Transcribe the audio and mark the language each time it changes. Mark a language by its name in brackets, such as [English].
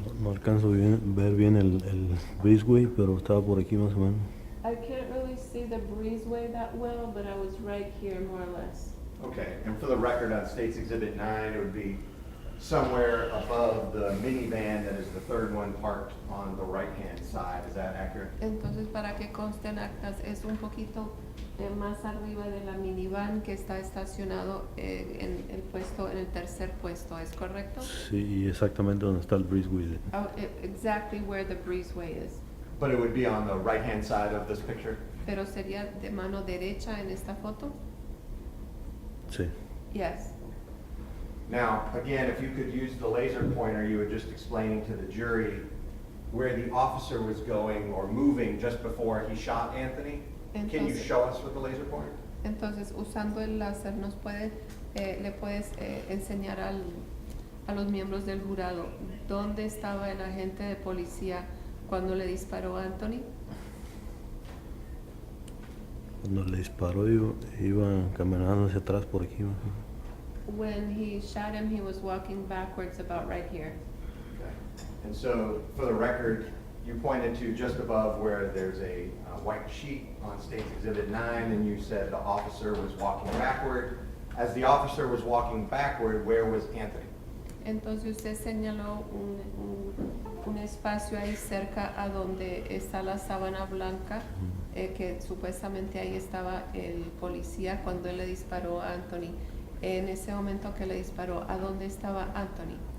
[Spanish] No alcanzo ver bien el breezeway, pero estaba por aquí más o menos. [English] I can't really see the breezeway that well, but I was right here more or less. Okay, and for the record, on State's Exhibit 9, it would be somewhere above the minivan that is the third one parked on the right-hand side. Is that accurate? [Spanish] Entonces, para que consten actas, es un poquito más arriba de la minivan que está estacionado en el tercer puesto, ¿es correcto? Sí, exactamente donde está el breezeway. [English] Oh, exactly where the breezeway is. But it would be on the right-hand side of this picture? [Spanish] Pero sería de mano derecha en esta foto? Sí. [English] Yes. Now, again, if you could use the laser pointer, you were just explaining to the jury where the officer was going or moving just before he shot Anthony. Can you [Spanish] Entonces- [English] show us with the laser pointer? [Spanish] Entonces, usando el láser, le puedes enseñar a los miembros del jurado dónde estaba el agente de policía cuando le disparó a Anthony. Cuando le disparó iba caminando hacia atrás por aquí. ¿no? [English] When he shot him, he was walking backwards about right here. Okay. And so, for the record, you pointed to just above where there's a white sheet on State's Exhibit 9, and you said the officer was walking backward. As the officer was walking backward, where was Anthony? [Spanish] Entonces usted señaló un espacio ahí cerca a donde está la sábana blanca, que supuestamente ahí estaba el policía cuando él le disparó a Anthony. En ese momento que le disparó, ¿a dónde estaba Anthony?